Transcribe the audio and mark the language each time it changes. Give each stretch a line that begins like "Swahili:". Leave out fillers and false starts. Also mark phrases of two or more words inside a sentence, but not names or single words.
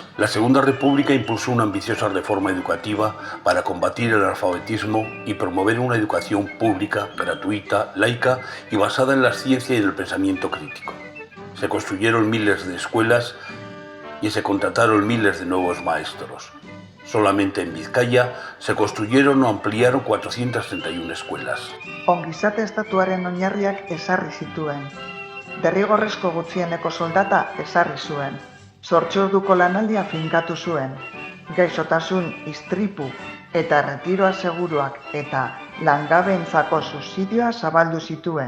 Spanish: La Segunda República impulsó una ambiciosa reforma educativa para combatir el analfabetismo y promover una educación pública, gratuita, laica y basada en la ciencia y el pensamiento crítico. Se construyeron miles de escuelas y se contrataron miles de nuevos maestros. Solamente en Vizcaya se construyeron o ampliaron 431 escuelas.
Basque: Ongizate estatuaren oinarriak ezarri zituen. Derrigorrezko gutxieneko soldata ezarri zuen. Zortziorduko lanaldia finkatu zuen. Gaixotasun, istripu eta retiroa seguruak eta langabeentzako subsidioa zabaldu zituen.